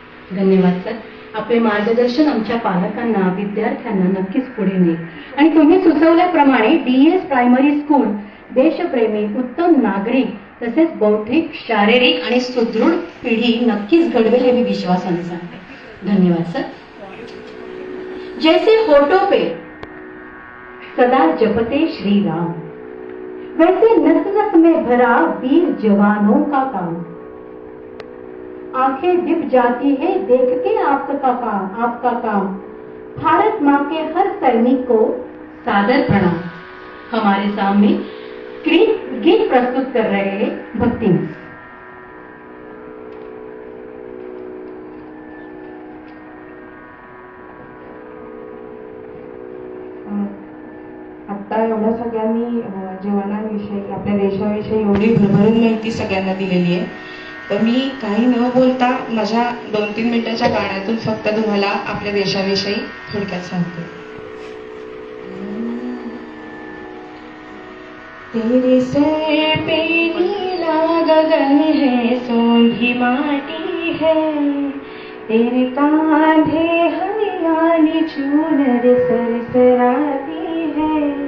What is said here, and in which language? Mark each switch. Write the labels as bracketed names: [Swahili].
[Marathi] धन्यवाद सर. आपले मार्गदर्शन आमच्या पालकांना, विद्यार्थ्यांना नक्कीच पुढे नेईल. आणि तुम्ही सुचवल्याप्रमाणे DS प्रायमरी स्कूल देशप्रेमी, उत्तम नागरिक तसेच बौद्धिक, शारीरिक आणि सुदृढ पिढी नक्कीच घडवेल हे मी विश्वासाने सांगते. धन्यवाद सर. [Hindi] जैसे होठों पे सदा जपते श्री राम, वैसे नस नस में भरा वीर जवानों का काम. आंखें दिप जाती है देख के आपका काम. भारत माँ के हर सैनिक को सादर प्रणाम. हमारे सामने गीत प्रस्तुत कर रहे हैं भक्ति में. [Marathi] आत्ता एवढ्या सगळ्यांनी जीवनाविषयी आपल्या देशाविषयी एवढी भरभरून माहिती सगळ्यांना दिलेली आहे. तर मी काही न बोलता माझ्या 2-3 मिनिटाच्या गाण्यातून फक्त तुम्हाला आपल्या देशाविषयी थोडक्यात सांगते. [Hindi] तेरे सर पे नीला गगन है, सोंधी माटी है, तेरे कांधे हरियाली चूनर सरसराती है,